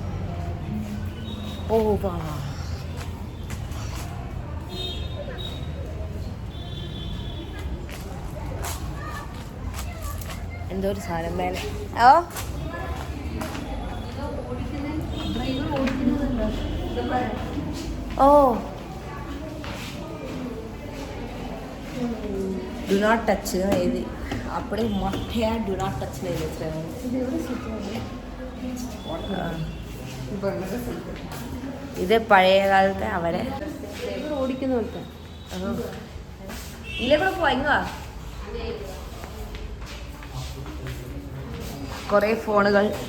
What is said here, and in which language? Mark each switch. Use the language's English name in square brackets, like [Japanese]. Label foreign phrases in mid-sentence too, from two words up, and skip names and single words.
[Malayalam] ഓ വാ, എന്തോ ഒരു സാധനം മേലെ. [English] Oh do not touch [Tamil] ഇത് அப்படியே மொட்டையாக [English] do not touch [Tamil] வச்சுருக்காங்க. [Malayalam] ഇത് പഴയ കാലത്തെ അവരെ ഓടിക്കുന്ന പോലത്തെ. ഇല്ലേ കൂടെ പോവാ. കുറേ ഫോണുകൾ.